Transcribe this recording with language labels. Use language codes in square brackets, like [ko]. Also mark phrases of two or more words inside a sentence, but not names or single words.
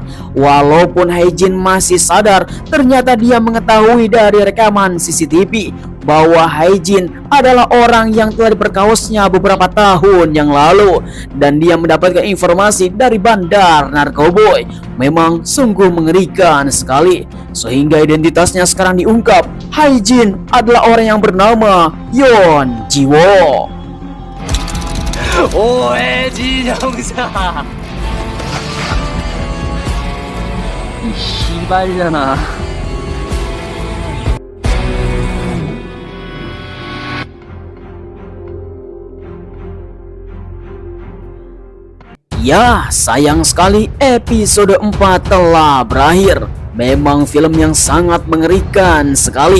[id] Walaupun Haijin masih sadar, ternyata dia mengetahui dari rekaman CCTV bahwa Haijin adalah orang yang telah diperkosanya beberapa tahun yang lalu, dan dia mendapatkan informasi dari bandar narkoboy. Memang sungguh mengerikan sekali, sehingga identitasnya sekarang diungkap. Haijin adalah orang yang bernama Yeon Jiwo. [ko] 오해진 형사. 이 씨발려나. [id] Ya, sayang sekali episode 4 telah berakhir. Memang film yang sangat mengerikan sekali.